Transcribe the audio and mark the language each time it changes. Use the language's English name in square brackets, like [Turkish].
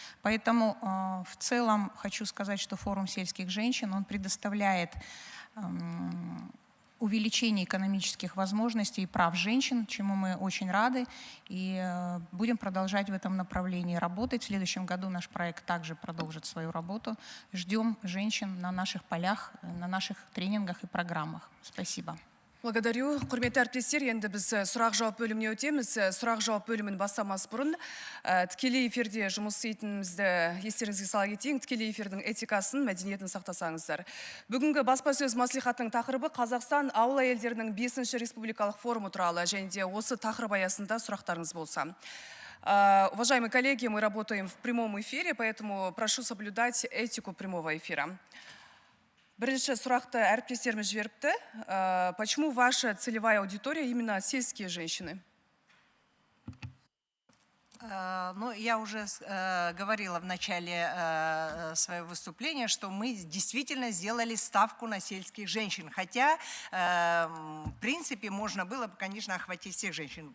[Russian] Поэтому в целом хочу сказать, что форум сельских женщин, он предоставляет увеличение экономических возможностей и прав женщин, чему мы очень рады, и будем продолжать в этом направлении работать. В следующем году наш проект также продолжит свою работу. Ждем женщин на наших полях, на наших тренингах и программах. Спасибо. Благодарю. [Kazakh] Құрметті әріптестер, енді біз сұрақ-жауап бөліміне өтеміз. Сұрақ-жауап бөлімін бастамас бұрын тікелей эфирде жұмыс істейтінімізді естеріңізге сала кетейін. Тікелей эфирдің этикасын, мәдениетін сақтасаңыздар. Бүгінгі баспасөз мәслихаттың тақырыбы Қазақстан ауыл әйелдерінің 5-ші республикалық форумы туралы, және де осы тақырып аясында сұрақтарыңыз болса. [Russian] Уважаемые коллеги, мы работаем в прямом эфире, поэтому прошу соблюдать этику прямого эфира. [Kazakh] Бірінші сұрақты әріптестеріміз жіберіпті. [Russian] Почему ваша целевая аудитория именно сельские женщины? Ну, я уже говорила в начале своего выступления, что мы действительно сделали ставку на сельских женщин. Хотя, в принципе, можно было бы, конечно, охватить всех женщин.